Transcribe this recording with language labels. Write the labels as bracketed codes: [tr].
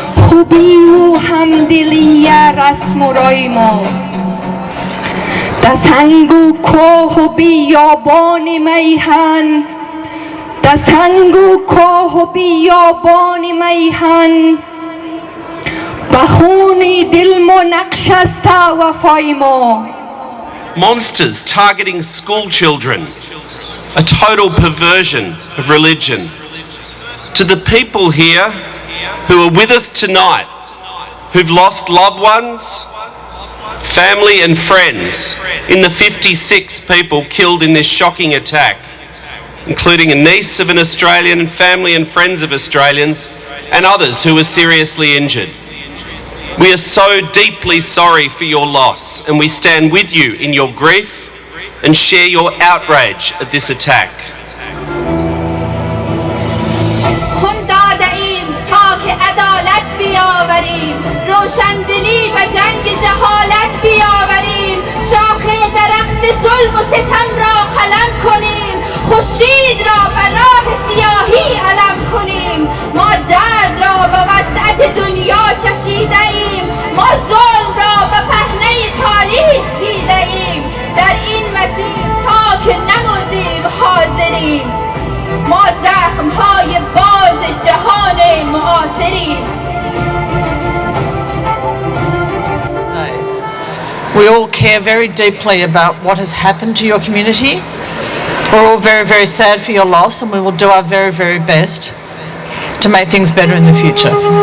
[fa] خوبی و همدلی رسم و رای ما در سنگ و کوه و بیابان میهن در سنگ و کوه و بیابان میهن بخونی دل و نقش است وفای ما. [en] Monsters targeting school children, a total perversion of religion. To the people here who are with us tonight, who've lost loved ones, family and friends in the 56 people killed in this shocking attack, including a niece of an Australian and family and friends of Australians and others who were seriously injured. We are so deeply sorry for your loss, and we stand with you in your grief and share your outrage at this attack. [fa] خون داده‌ایم تا که عدالت بیاوریم، روشندلی و جنگ جهالت بیاوریم، شاخه درخت ظلم و ستم را قلم کنیم، خورشید را به راه سیاهی علم کنیم. ما درد را به وسعت دنیا چشیده ایم، ما ظلم را به پهنه تاریخ دیده ایم، در این مسیر تا که نمردیم حاضریم، ما زخم‌های باز جهان معاصریم. [en] We all care very deeply about what has happened to your community. We're all very, very sad for your loss, and we will do our very, very best to make things better in the future.